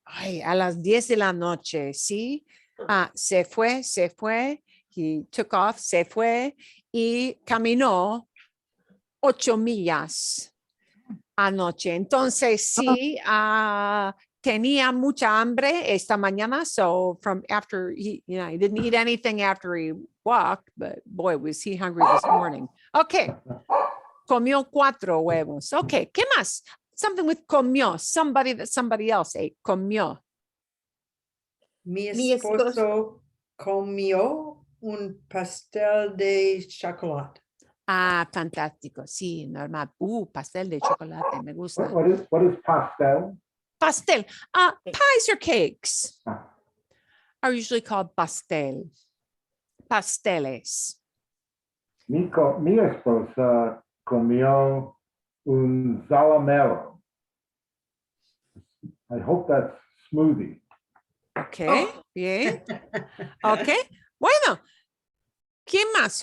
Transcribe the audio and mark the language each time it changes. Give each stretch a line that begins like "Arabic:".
Spanish: Ay, a las 10 de la noche, ¿sí? Se fue,
English: he took off,
Spanish: se fue y caminó 8 millas anoche. Entonces, sí, tenía mucha hambre esta mañana.
English: So from after he didn't eat anything after he walked, but boy, was he hungry this morning.
Spanish: Okay. Comió 4 huevos. Okay. ¿Qué más?
English: Something with comió, somebody else ate. Comió.
Spanish: Mi Mi esposo- esposo comió un pastel de chocolate. Fantástico. Sí, normal. Pastel de chocolate. Me gusta.
English: What is pastel? Pastel. Pies or cakes Ah. are usually called pastel.
Spanish: Pasteles. Mi esposa comió un salamero.
English: I hope that's smoothie.
Spanish: Okay. Bien. Okay. Bueno. ¿Quién más?